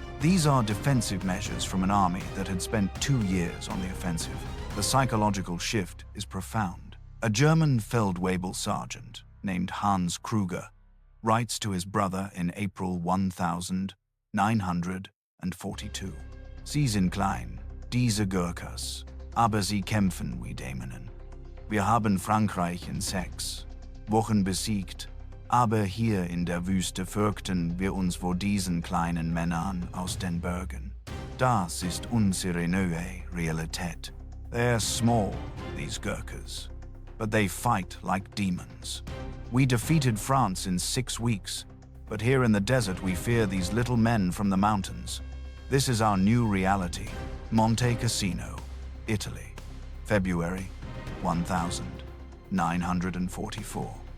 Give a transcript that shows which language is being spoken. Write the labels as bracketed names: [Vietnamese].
[English] These are defensive measures from an army that had spent 2 years on the offensive. The psychological shift is profound. A German Feldwebel sergeant named Hans Kruger writes to his brother in April 1942. [German] Sie sind klein, diese Gurkhas, aber sie kämpfen wie Dämonen. Wir haben Frankreich in 6 Wochen besiegt, aber hier in der Wüste fürchten wir uns vor diesen kleinen Männern aus den Bergen. Das ist unsere neue Realität. [English] They're small, these Gurkhas, but they fight like demons. We defeated France in 6 weeks, but here in the desert we fear these little men from the mountains. This is our new reality. Monte, Cassino, Italy, February 1944.